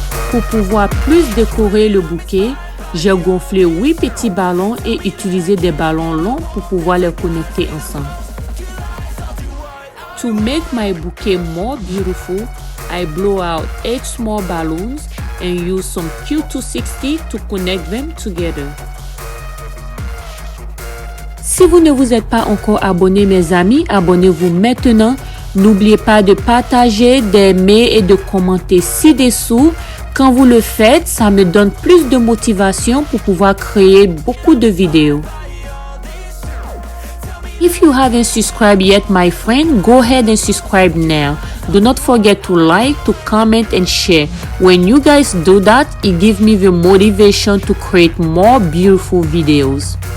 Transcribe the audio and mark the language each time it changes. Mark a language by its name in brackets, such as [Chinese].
[French] Pour pouvoir plus décorer le bouquet, j'ai gonflé 8 petits ballons et utilisé des ballons longs pour pouvoir les connecter ensemble. [English] To make my bouquet more beautiful, I blow out 8 small balloons and use some Q260 to connect them together. [French] Si vous ne vous êtes pas encore abonné, mes amis, abonnez-vous maintenant. N'oubliez pas de partager, d'aimer et de commenter ci-dessous. Quand vous le faites, ça me donne plus de motivation pour pouvoir créer beaucoup de vidéos. [English] If you haven't subscribed yet, my friend, go ahead and subscribe now. Do not forget to like, to comment and share. When you guys do that, it gives me the motivation to create more beautiful videos.